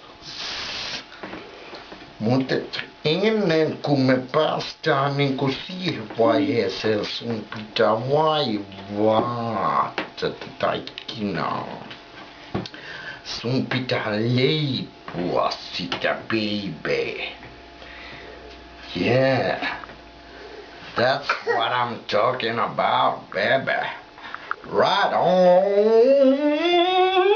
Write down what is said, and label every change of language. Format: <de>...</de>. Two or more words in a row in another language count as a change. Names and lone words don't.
<fi>Mutta ennen kuin me päästään niinku siihen vaiheeseen, sun pitää vaivaa tätä taikinaa. Sun pitää leipoa sitä,</fi> <en>baby. Yeah. That's what I'm talking about, baby. Right on.</en>